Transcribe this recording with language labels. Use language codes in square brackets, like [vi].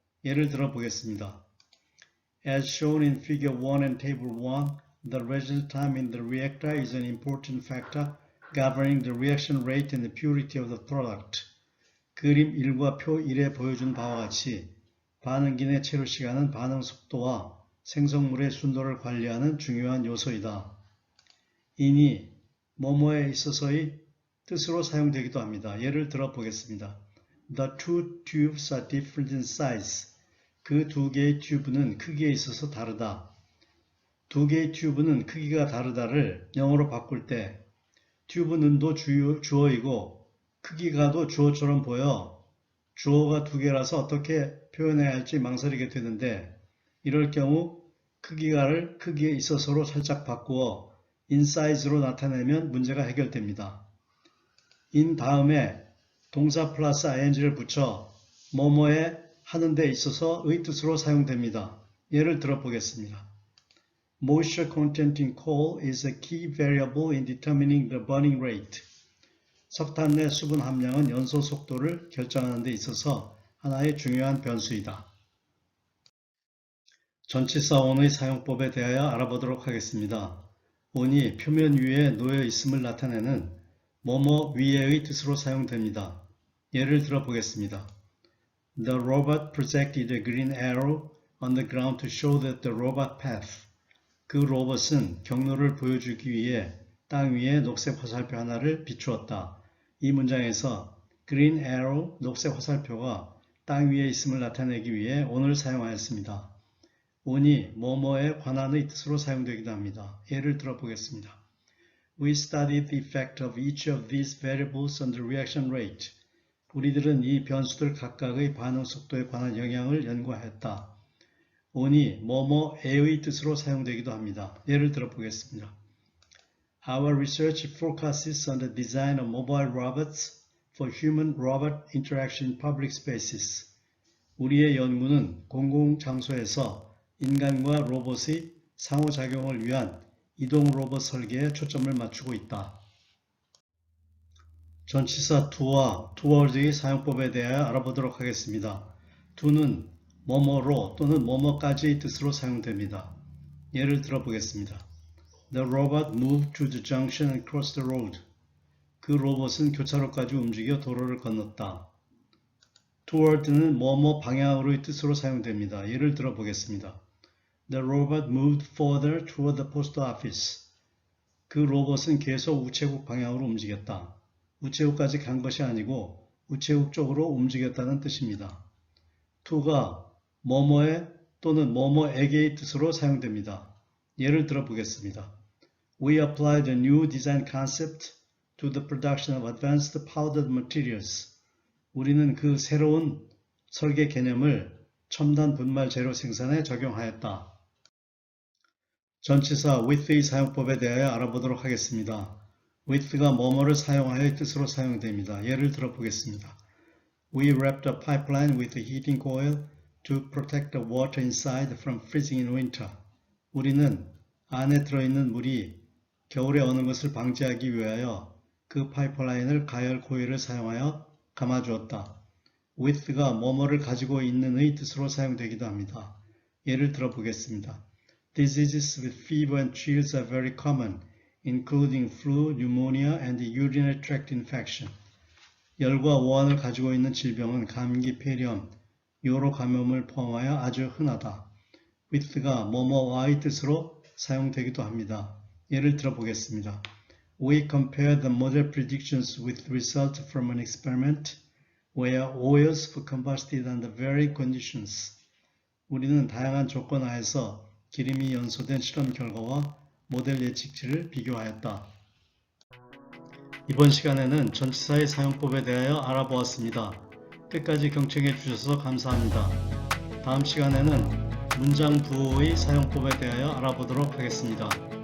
[ko] 예를 들어 보겠습니다. [en] As shown in figure 1 and table 1, the residence time in the reactor is an important factor governing the reaction rate and the purity of the product. [ko] 그림 1과 표 1에 보여준 바와 같이 반응기 내 체류 시간은 반응 속도와 생성물의 순도를 관리하는 중요한 요소이다. in이 뭐뭐에 있어서의 뜻으로 사용되기도 합니다. 예를 들어 보겠습니다. [en] The two tubes are different in size. [ko] 그 두 개의 튜브는 크기에 있어서 다르다. 두 개의 튜브는 크기가 다르다를 영어로 바꿀 때 튜브는도 주어이고 크기가도 주어처럼 보여 주어가 두 개라서 어떻게 표현해야 할지 망설이게 되는데 이럴 경우 크기가를 크기에 있어서로 살짝 바꾸어 in size로 나타내면 문제가 해결됩니다. in 다음에 동사 플러스 ing를 붙여 뭐뭐에 하는 데 있어서의 뜻으로 사용됩니다. 예를 들어 보겠습니다. [en] Moisture content in coal is a key variable in determining the burning rate. [ko] 석탄 내 수분 함량은 연소 속도를 결정하는 데 있어서 하나의 중요한 변수이다. 전치사 on의 사용법에 대하여 알아보도록 하겠습니다. on이 표면 위에 놓여 있음을 나타내는 뭐뭐 위에의 뜻으로 사용됩니다. 예를 들어 보겠습니다. [en] The robot projected a green arrow on the ground to show that the robot path. [ko] 그 로봇은 경로를 보여주기 위해 땅 위에 녹색 화살표 하나를 비추었다. 이 문장에서 green arrow, 녹색 화살표가 땅 위에 있음을 나타내기 위해 on을 사용하였습니다. on이 뭐뭐에 관한의 뜻으로 사용되기도 합니다. 예를 들어 보겠습니다. [en] We studied the effect of each of these variables on the reaction rate. [ko] 우리들은 이 변수들 각각의 반응 속도에 관한 영향을 연구하였다. on이 뭐뭐에의 뜻으로 사용되기도 합니다. 예를 들어 보겠습니다. [en] Our research focuses on the design of mobile robots for human-robot interaction in public spaces. [ko] 우리의 연구는 공공장소에서 인간과 로봇의 상호작용을 위한 이동 로봇 설계에 초점을 맞추고 있다. 전치사 to와 towards의 사용법에 대하여 알아보도록 하겠습니다. to는 뭐뭐로 또는 뭐뭐까지의 뜻으로 사용됩니다. 예를 들어 보겠습니다. [en] The robot moved to the junction and crossed the road. [ko] 그 로봇은 교차로까지 움직여 도로를 건넜다. toward는 뭐뭐 방향으로의 뜻으로 사용됩니다. 예를 들어 보겠습니다. [en] The robot moved further toward the post office. [ko] 그 로봇은 계속 우체국 방향으로 움직였다. 우체국까지 간 것이 아니고 우체국 쪽으로 움직였다는 뜻입니다. to가 뭐뭐에 또는 뭐뭐에게의 뜻으로 사용됩니다. 예를 들어 보겠습니다. [en] We applied a new design concept to the production of advanced powdered materials. [ko] 우리는 그 새로운 설계 개념을 첨단 분말 재료 생산에 적용하였다. 전치사 with의 사용법에 대하여 알아보도록 하겠습니다. with가 뭐뭐를 사용하여의 뜻으로 사용됩니다. 예를 들어 보겠습니다. [en] We wrapped a pipeline with a heating coil to protect the water inside from freezing in winter. [ko] 우리는 안에 들어있는 물이 겨울에 어는 것을 방지하기 위하여 그 파이프라인을 가열 코일을 사용하여 감아주었다. with가 뭐뭐를 가지고 있는의 뜻으로 사용되기도 합니다. 예를 들어 보겠습니다. [en] Diseases with fever and chills are very common, including flu, pneumonia, and urinary tract infection. [ko] 열과 오한을 가지고 있는 질병은 감기, 폐렴, 요로 감염을 포함하여 아주 흔하다. with가 뭐뭐와의 뜻으로 사용되기도 합니다. 예를 들어 보겠습니다. [en] We compare the model predictions with results from an experiment where oils were combusted under varying conditions. [ko] 우리는 다양한 조건 하에서 기름이 연소된 실험 결과와 모델 예측치를 비교하였다. 이번 시간에는 전치사의 사용법에 대하여 알아보았습니다. 끝까지 경청해 주셔서 감사합니다. 다음 시간에는 문장 부호의 사용법에 대하여 알아보도록 하겠습니다.